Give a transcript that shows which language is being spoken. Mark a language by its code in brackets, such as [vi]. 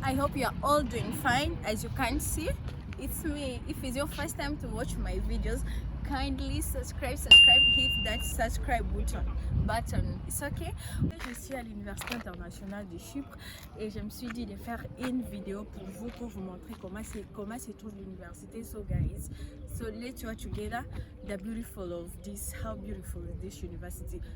[en] I hope you are all doing fine. As you can see, it's me. If it's your first time to watch my videos, kindly subscribe, hit that subscribe button. It's okay. [fr] Je suis à l'Université internationale de Chypre et je me suis dit de faire une vidéo pour vous montrer comment se trouve l'université. [en] So guys, so let's watch together the beautiful of this, how beautiful is this university.